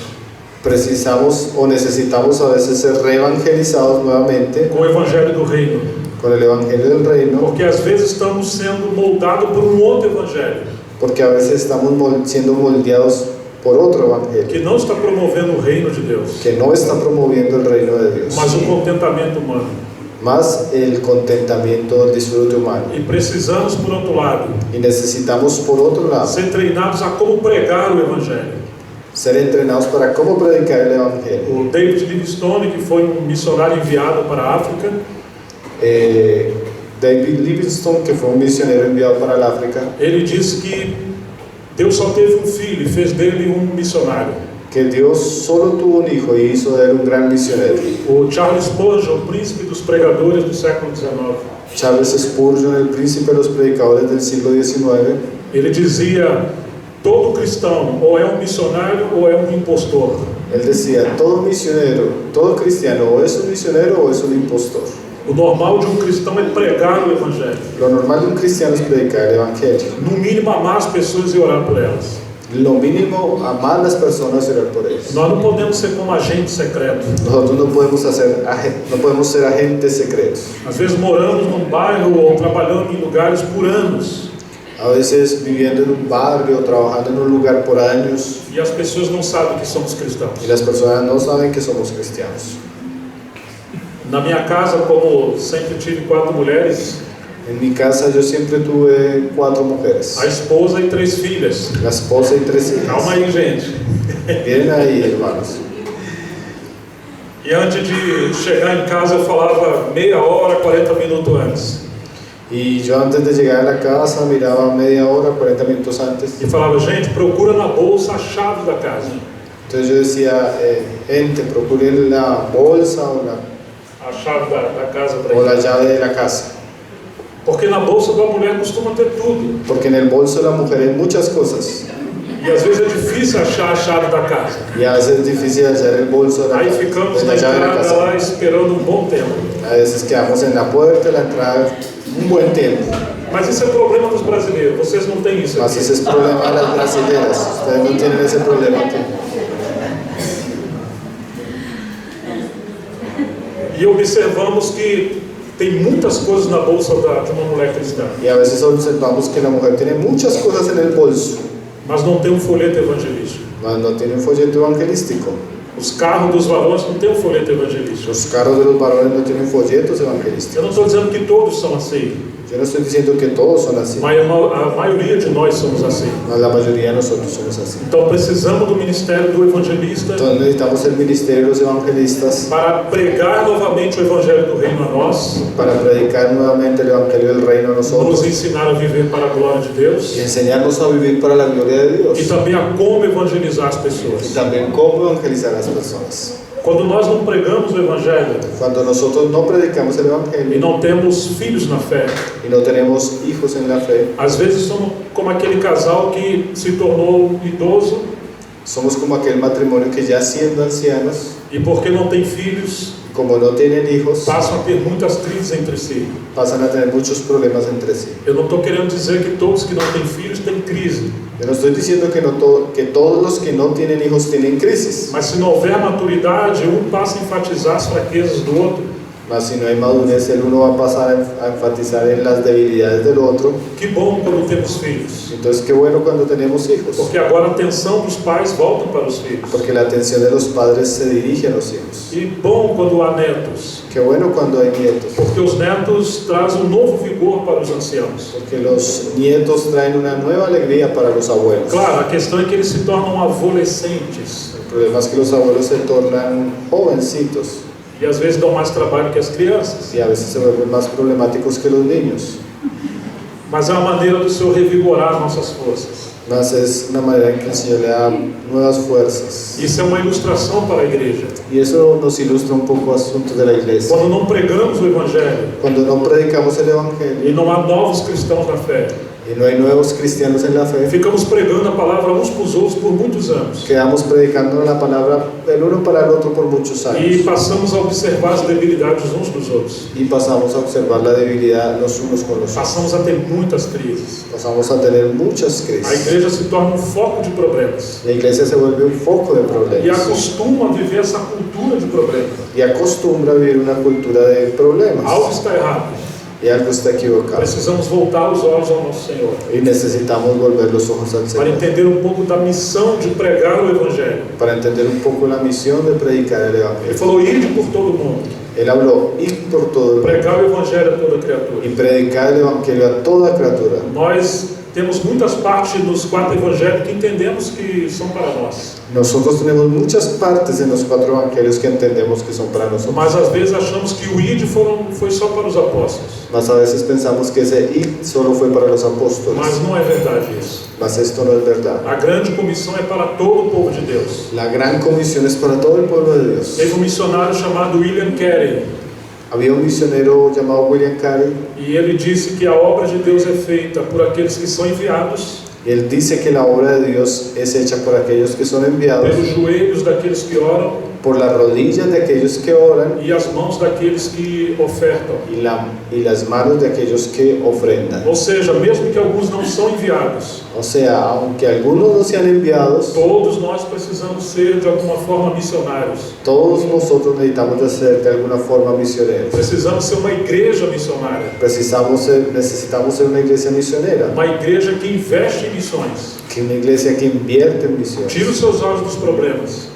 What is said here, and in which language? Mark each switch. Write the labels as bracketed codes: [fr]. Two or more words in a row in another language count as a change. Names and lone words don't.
[es] Precisamos o necesitamos a veces ser reevangelizados nuevamente [pt] com o evangelho do reino, [es] con el evangelio del reino, [pt] porque às vezes estamos sendo moldados por um outro evangelho [es] porque a veces estamos siendo moldeados por otro evangelio [pt] que não está promovendo o reino de Deus, [es] que no está promoviendo el reino de Dios, [pt] mas o contentamento humano. [es] más el contentamiento del disfrute humano. [pt] E precisamos, por outro lado, [es] Y necesitamos, por otro lado, [pt] ser treinados a como pregar o evangelho. [es] ser entrenados para cómo predicar el evangelio. [pt] O David Livingstone, que foi missionário enviado para a África, [es] David Livingstone, que fue un misionero enviado para el África, [pt] ele disse que Deus só teve filho e fez dele missionário. [es] que Dios solo tuvo un hijo y hizo de él un gran misionero. [pt] O Charles Spurgeon, o príncipe dos pregadores do século XIX, [es] Charles Spurgeon, el príncipe de los predicadores del siglo XIX, [pt] Ele dizia: todo cristão ou é um missionário ou é um impostor. [es] Él decía, todo misionero, todo cristiano, o es un misionero o es un impostor. [pt] O normal de um cristão é pregar o evangelho. [es] Lo normal de un cristiano es predicar el evangelio. [pt] No mínimo, amar as pessoas e orar por elas. [es] Lo mínimo, amar a las personas y orar por ellos. [pt] Nós não podemos ser como agentes secretos. [es] Nosotros no podemos ser agentes secretos. [pt] Às vezes moramos num bairro ou trabalhando em lugares por anos. [es] A veces viviendo en un barrio, trabajando en un lugar por años, [pt] E as pessoas não sabem que somos cristãos. [es] y las personas no saben que somos cristianos. [pt] Na minha casa, como sempre tive 4 mulheres, [es] En mi casa yo siempre tuve 4 mujeres, [pt] a esposa e 3 filhas. [es] la esposa y 3 [pt] Calma [es] hijas. [pt] aí, gente. [es] Vienen ahí, hermanos. [pt] E antes de chegar em casa, eu falava meia hora, 40 minutos antes. [es] Y yo antes de llegar a la casa miraba media hora, 40 minutos antes. [pt] E falava: gente, procura na bolsa a chave da casa. [es] Entonces yo decía, gente, procuren la bolsa [pt] A chave da casa para o ir. [es] la llave de la casa. [pt] Porque na bolsa da mulher costuma ter tudo. [es] Porque en el bolso de la mujer hay muchas cosas. [pt] E às vezes é difícil achar a chave da casa. [es] Y a veces es difícil hallar el bolso de [pt] Aí ficamos na [es] la llave de la [pt] entrada lá [es] casa. [pt] esperando um bom tempo. [es] A veces quedamos en la puerta de la entrada un buen tiempo. [pt] Mas isso é problema dos brasileiros. Vocês não têm isso Mas aqui. [es] ese es problema de las brasileras. Ustedes no tienen ese problema aquí. [pt] E observamos que tem muitas coisas na bolsa de uma mulher cristã, [es] Y a veces observamos que la mujer tiene muchas cosas en el bolso, [pt] mas não tem um folheto evangelístico. [es] mas no tiene un folleto evangelístico. [pt] Os carros dos varões não têm um folheto evangelístico. [es] Los carros de los varones no tienen folletos evangelísticos. [pt] Eu não estou dizendo que todos são assim, [es] Yo no estoy diciendo que todos son así, [pt] mas a maioria de nós somos assim. [es] mas la mayoría de nosotros somos así. [pt] Então precisamos do ministério do evangelista [es] Entonces necesitamos el ministerio de los evangelistas [pt] para pregar novamente o evangelho do reino a nós, [es] para predicar nuevamente el evangelio del reino a [pt] nos [es] nosotros [pt] ensinar a viver para a glória de Deus [es] y enseñarnos a vivir para la gloria de [pt] e [es] Dios [pt] também a como evangelizar as [es] y [pt] pessoas. [es] también cómo evangelizar a las personas. [pt] Quando nós não pregamos o evangelho [es] Cuando nosotros no predicamos el [pt] e [es] evangelio [pt] não temos filhos na fé, [es] y no tenemos hijos en la fe, [pt] às vezes somos como aquele casal que se tornou idoso [es] somos como aquel matrimonio que ya siendo ancianos, [pt] e porque não tem filhos, [es] como no tienen hijos, [pt] passam a ter muitas crises entre si. [es] pasan a tener muchos problemas entre sí. [pt] Eu não estou querendo dizer que todos que não têm filhos têm crise, [es] Yo no estoy diciendo que todos los que no tienen hijos tienen crisis, [pt] mas se não houver maturidade, um passa a enfatizar as fraquezas do outro. [es] mas si no hay madurez, el uno va a pasar a enfatizar en las debilidades del otro. [pt] Que bom quando temos filhos, [es] Entonces, qué bueno cuando tenemos hijos, [pt] porque agora a atenção dos pais volta para os filhos. [es] porque la atención de los padres se dirige a los hijos. [pt] E bom quando há netos, [es] Qué bueno cuando hay nietos, [pt] porque os netos trazem um novo vigor para os anciãos. [es] porque los nietos traen una nueva alegría para los abuelos. [pt] Claro, a questão é que eles se tornam adolescentes [es] El problema es que los abuelos se tornan jovencitos [pt] e às vezes dão mais trabalho que as crianças. [es] y a veces se vuelven más problemáticos que los niños. [pt] Mas é uma maneira do Senhor revigorar nossas forças. [es] Mas es una manera en que el Señor le da nuevas fuerzas. [pt] Isso é uma ilustração para a igreja. [es] Y eso nos ilustra un poco asuntos de la iglesia. [pt] Quando não pregamos o Evangelho [es] Cuando no predicamos el Evangelio [pt] e não há novos cristãos na fé, [es] y no hay nuevos cristianos en la fe, [pt] ficamos pregando a palavra uns para os outros por muitos anos. [es] quedamos predicando la palabra el uno para el otro por muchos [pt] E [es] años [pt] passamos a observar as debilidades uns dos outros. [es] y pasamos a observar la debilidad los unos con los otros. [pt] Passamos a ter muitas crises. [es] Pasamos a tener muchas [pt] A [es] crisis. [pt] igreja se torna um foco de problemas. [es] La iglesia se vuelve un foco de [pt] E [es] problemas [pt] acostuma a viver essa cultura de problemas. [es] y acostumbra a vivir una cultura de problemas. [pt] Algo está errado. [es] Y algo está equivocado. [pt] Precisamos voltar os olhos ao nosso Senhor [es] Y necesitamos volver los ojos al [pt] para [es] Señor [pt] entender um pouco da missão de pregar o Evangelho. [es] para entender un poco la misión de predicar el [pt] Ele [es] Evangelio. [pt] falou: ide por todo mundo, [es] Él habló, ir por todo el mundo [pt] pregar o Evangelho a toda criatura. [es] y predicar el Evangelio a toda criatura. [pt] Nós temos muitas partes dos 4 evangelhos que entendemos que são para nós, [es] Nosotros tenemos muchas partes en los 4 evangelios que entendemos que son para nosotros. [pt] mas às vezes achamos que o ide foi só para os apóstolos. [es] Mas a veces pensamos que esse ir solo fue para los apóstoles. [pt] Mas não é verdade isso. [es] Mas esto no es verdad. [pt] A grande comissão é para todo o povo de Deus. [es] La gran comisión es para todo el pueblo de Dios. [pt] Teve um missionário chamado William Carey. [es] Había un misionero llamado William Carey [pt] e ele disse que a obra de Deus é feita por aqueles que são enviados, [es] y él dice que la obra de Dios es hecha por aquellos que son enviados, [pt] pelos joelhos daqueles que oram [es] por las rodillas de aquellos que oran [pt] e as mãos daqueles que ofertam. [es] y las manos de aquellos que ofrendan. [pt] Ou seja, mesmo que alguns não são enviados, [es] O sea, aunque algunos no sean enviados, [pt] todos nós precisamos ser de alguma forma missionários. [es] todos nosotros necesitamos de ser de alguna forma misioneros. [pt] Precisamos ser uma igreja missionária, [es] Necesitamos ser una iglesia misionera, [pt] uma igreja que investe em missões. [es] que una iglesia que invierte en misiones. [pt] Tira os seus olhos dos problemas